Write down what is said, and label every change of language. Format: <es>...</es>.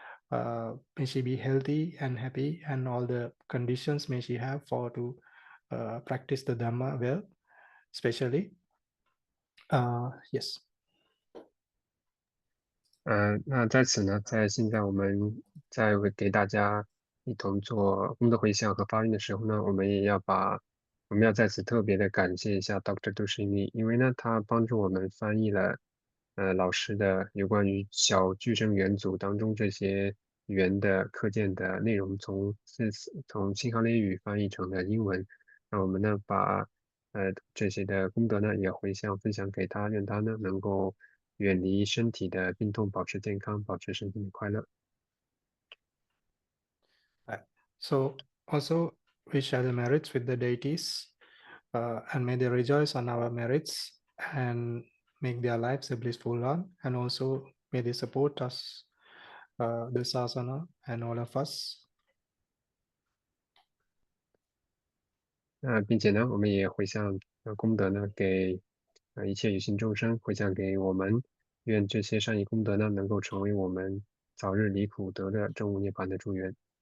<en>May she be healthy and happy, and all the conditions may she have to practice the Dhamma well, especially. Yes.</en> <zh>那在此呢，在现在我们在给大家一同做功德回向和发愿的时候呢，我们要在此特别的感谢一下 Dr. Tushini，因为呢，他帮助我们翻译了老师的有关于小具声元组当中这些语言的课件的内容，从新行列语翻译成了英文。那我们呢，把这些的功德呢也回向分享给他，愿他呢能够远离身体的病痛，保持健康，保持身心的快乐。</zh> <en>So also we share the merits with the deities, and may they rejoice on our merits and make their lives a blissful one, and also may they support us, the sasana and all of us.</en> <zh>并且呢，我们也回向功德呢给一切有情众生，回向给我们，愿这些善意功德呢能够成为我们早日离苦得乐、证悟涅槃的助缘。</zh>